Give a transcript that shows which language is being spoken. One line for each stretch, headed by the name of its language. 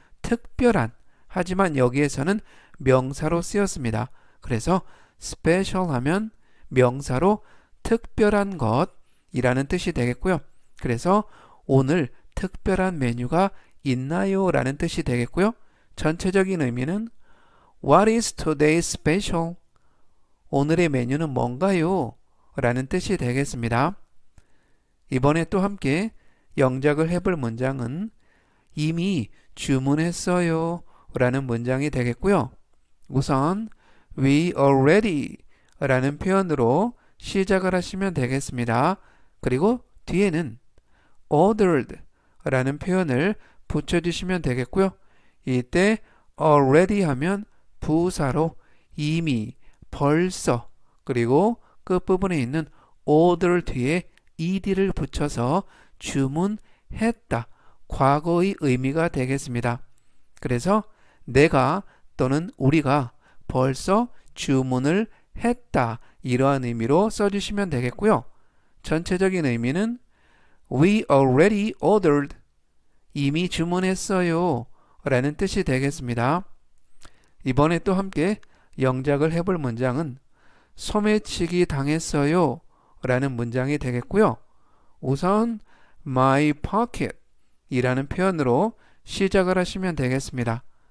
Korean: 특별한 하지만 여기에서는 명사로 쓰였습니다. 그래서 special 하면 명사로 특별한 것이라는 뜻이 되겠고요. 그래서 오늘 특별한 메뉴가 있나요? 라는 뜻이 되겠고요. 전체적인 의미는
English: What is today's special?
Korean: 오늘의 메뉴는 뭔가요? 라는 뜻이 되겠습니다. 이번에 또 함께 영작을 해볼 문장은 이미 주문했어요 라는 문장이 되겠고요. 우선
English: We already
Korean: 라는 표현으로 시작을 하시면 되겠습니다. 그리고 뒤에는 ordered 라는 표현을 붙여주시면 되겠고요. 이때 already 하면 부사로 이미, 벌써 그리고 끝부분에 있는 order 뒤에 ed를 붙여서 주문했다. 과거의 의미가 되겠습니다. 그래서 내가 또는 우리가 벌써 주문을 했다. 이러한 의미로 써주시면 되겠고요. 전체적인 의미는
English: We already ordered.
Korean: 이미 주문했어요. 라는 뜻이 되겠습니다. 이번에 또 함께 영작을 해볼 문장은 소매치기 당했어요. 라는 문장이 되겠고요. 우선
English: my pocket
Korean: 이라는 표현으로 시작을 하시면 되겠습니다.